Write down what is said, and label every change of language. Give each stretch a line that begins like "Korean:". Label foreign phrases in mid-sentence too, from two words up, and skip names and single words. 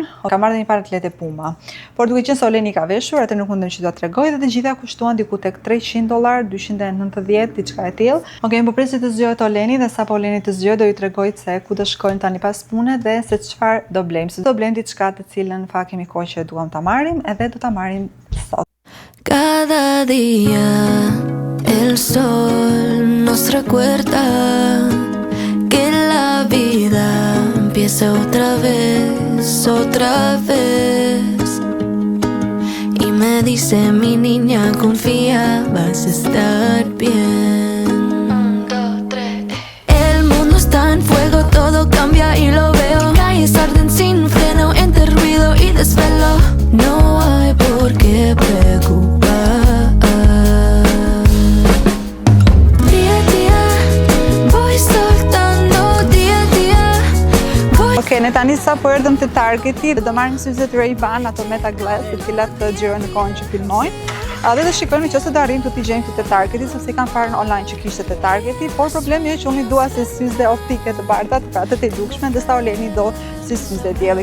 Albanian: Ka marrë dhe një parë atlete Puma. Por duke qenë se Oleni ka veshur, atë nuk mundem që do t'tregoj, dhe të gjitha kushtuan diku tek $300, 290, diçka e tillë. Okej, po presi të zgjohet Oleni dhe sapo Oleni të zgjohet do ju tregoj se ku do shkojmë tani pas pune dhe se çfarë do blejmë. Se do blejmë diçka të cilën në fakt kemi kohë që duam ta marrim, edhe do ta marrim sot.
Spanish: Cada día el sol nos recuerda que la vida empieza otra vez. Y me dice mi niña, confía, vas a estar bien. 1, 2, 3. El mundo está en fuego, todo cambia y lo veo. Calles arden sin freno, entre ruido y desvelo. No hay por qué preocupar.
Albanian: Okej, ne tani sa po erdhëm te Targeti, do marrim syzet Ray-Ban, ato Meta Glass, të cilat xhirojnë kohën që filmojnë. Dhe do shikojmë nëse do arrijmë të t'i gjejmë te Targeti, sepse kanë parën online që kishte te Targeti, por problemi është që unë dua se syze optike të bardha, pra të të dukshme, ndërsa Oleni do si syze dielli.